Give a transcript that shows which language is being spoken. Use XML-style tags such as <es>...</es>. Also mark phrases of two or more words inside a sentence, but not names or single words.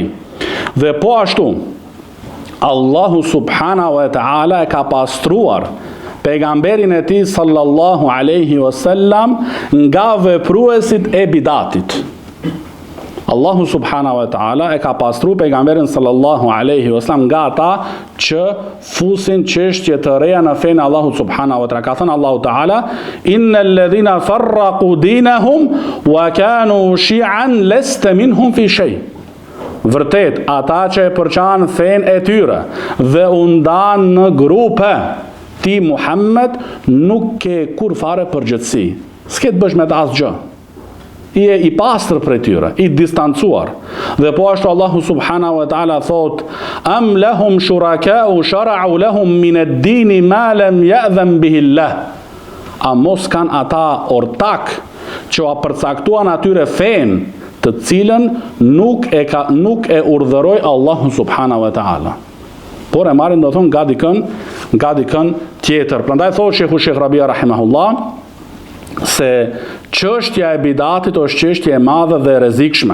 <sq>Dhe po ashtu, Allahu</sq> <ar>سبحانه وتعالى</ar> <sq>e ka pastruar pejgamberin e tij</sq> <ar>صلى الله عليه وسلم</ar> <sq>nga vepruesit e bidatit. Allahu</sq> <ar>سبحانه وتعالى</ar> <sq>e ka pastru pejgamberin</sq> <ar>صلى الله عليه وسلم</ar> <sq>nga ata që fusin çështje të reja në fenë Allahu</sq> <ar>سبحانه وتعالى.</ar> <sq>Ka thënë Allahu ta'ala,</sq> <ar>إن الذين فرقوا دينهم وكانوا شيعا لست منهم في شيء.</ar> <sq>Vërtet, ata që e përçan fenë e tyre dhe u ndan në grupe, ti Muhammed nuk ke kur fare përgjithësi. S'ke të bësh me të asgjë. I e i pastër për tyre, i distancuar. Dhe po ashtu Allahu</sq> <ar>سبحانه وتعالى</ar> <sq>thot,</sq> <ar>أم لهم شركاء شرعوا لهم من الدين ما لم يأذن به الله.</ar> <sq>A mos kanë ata ortak që a përcaktuan atyre fen, të cilën nuk e urdhëroi Allahu</sq> <ar>سبحانه وتعالى.</ar> <sq>Por e marrin do thonë nga dikën tjetër. Prandaj thot Shekhu Shekh Rabia rahimahullah, se çështja e bidatit është çështje e madhe dhe e rrezikshme.</sq>